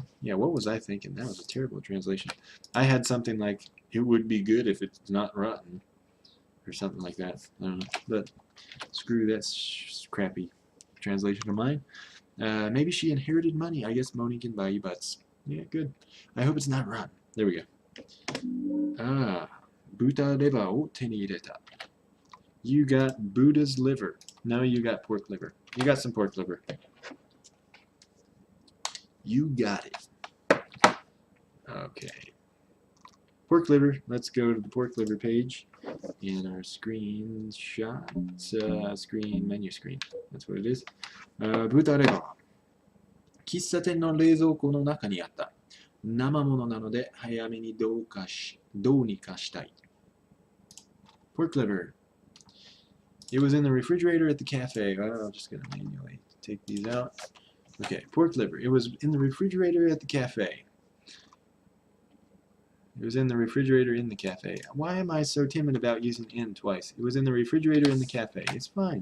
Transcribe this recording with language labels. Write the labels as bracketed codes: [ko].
[en] Yeah, what was I thinking? That was a terrible translation. I had something like, it would be good if it's not rotten. Or something like that. I don't know. But screw that crappy translation of mine. Maybe she inherited money. I guess Moni can buy you butts. Yeah, good. I hope it's not rotten. There we go. Buddha liver [ja] を手に入れた. [en] You got Buddha's liver. No, you got pork liver. You got some pork liver. You got it. Okay. Pork liver. Let's go to the pork liver page. in our screenshot, menu screen. That's what it is. 豚レバー。 [ja] 喫茶店の冷蔵庫の中にあった。生ものなので早めにどうにかしたい。 [en] Pork liver. It was in the refrigerator at the cafe. I'm just going to manually take these out. Okay, pork liver. It was in the refrigerator at the cafe. It was in the refrigerator in the cafe. Why am I so timid about using in twice? It was in the refrigerator in the cafe. It's fine.